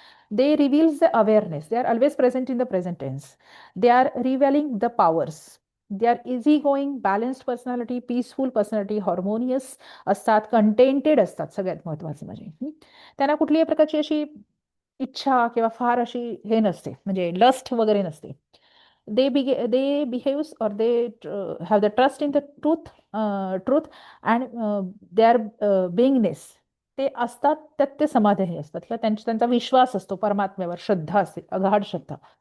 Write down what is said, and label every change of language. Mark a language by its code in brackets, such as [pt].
[en] they reveals the awareness, they are always present in the present tense, they are revealing the powers they are easy going, [mr] balanced personality, peaceful personality, harmonious असतात, contented असतात, सगळ्यात महत्वाचं म्हणजे त्यांना कुठल्याही प्रकारची अशी इच्छा किंवा फार अशी हे नसते, म्हणजे लस्ट वगैरे नसते. [en] they behaves or they have the trust in the truth and their beingness. [mr] ते असतात त्यात ते समाधानी असतात किंवा त्यांचा विश्वास असतो परमात्म्यावर, श्रद्धा असते, अगाढ श्रद्धा.